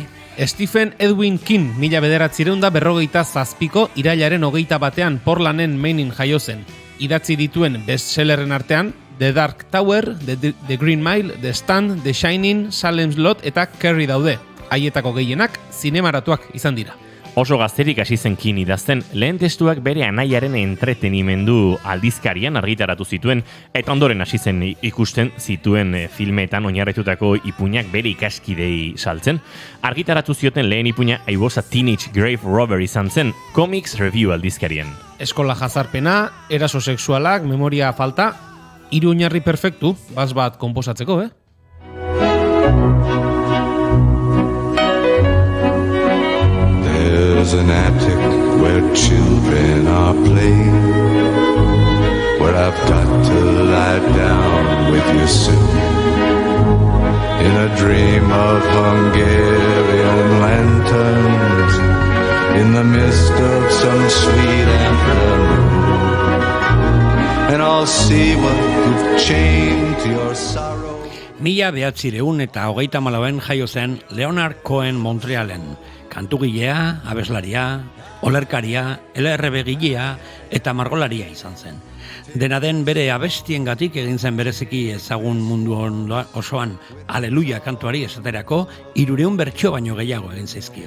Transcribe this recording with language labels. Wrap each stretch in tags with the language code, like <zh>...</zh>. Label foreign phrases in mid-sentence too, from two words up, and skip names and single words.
<eu>Stephen Edwin King 1947ko irailaren 21 Portlanden Mainen jaio zen. Idatzi dituen bestsellerren artean The Dark Tower, The Green Mile, The Stand, The Shining, Salem's Lot eta Carrie daude. Haietako gehienak zinemaratuak izan dira. Oso gazterik hasi zen King idazten, lehen testuak bere anaiaren entretenimendu aldizkarian argitaratu zituen, eta ondoren hasi zen ikusten zituen filmeetan oinarritutako ipuinak bere ikaskidei saltzen. Argitaratu zioten lehen ipuina I Was a Teenage Grave Robber izan zen, Comics Review aldizkarian. Eskola jazarpena, eraso sexualak, memoria falta, 3 oinarri perfektu, bat konposatzeko,</eu> <en>There's an attic where children are playing, where I've got to lie down with you soon, in a dream of Hungarian lanterns, in the mist of some sweet afternoon, and I'll see what you've chained to your sorrow.</en> <eu>1934 jaio zen Leonard Cohen Montrealen. Kantugilea, abeslaria, olerkaria, LRB gilea eta margolaria izan zen. Dena den bere abestiengatik egin zen bereziki ezagun mundu osoan Aleluia kantuari esaterako 300 bertso baino gehiago egin zaizkio.</eu>